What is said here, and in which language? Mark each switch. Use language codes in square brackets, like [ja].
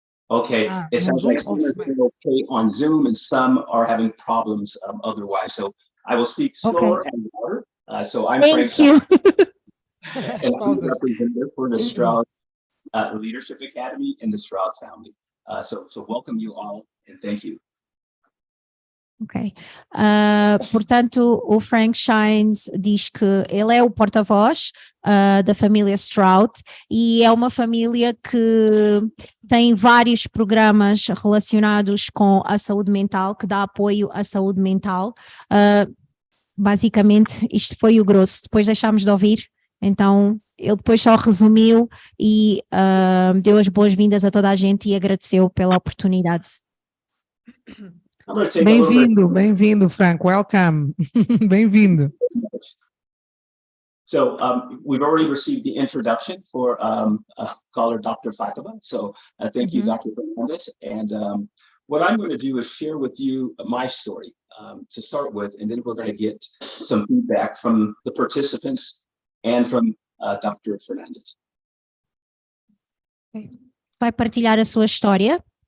[en] Okay, it sounds like some are doing okay on Zoom and some are having problems otherwise. So I will speak slower and louder. So I'm Thank you. And I'm the representative for the Stroud Leadership Academy and the Stroud family. So welcome you all and thank you. Ok. [pt] Portanto, o Frank Shines diz que ele é o porta-voz da família Stroud e é uma família que tem vários programas relacionados com a saúde mental, que dá apoio à saúde mental. Basicamente, isto foi o grosso. Depois deixámos de ouvir, então ele depois só resumiu e deu as boas-vindas a toda a gente e agradeceu pela oportunidade. Bem-vindo, Frank. [en] Welcome. [pt] Bem-vindo. [en] So we've already received the introduction for caller Dr. Fatima. So thank you, Dr. Fernandez. And what I'm going to do is share with you my story to start with, and then we're going to get some feedback from the participants and from Dr. Fernandez. [pt] Vai partilhar a sua história.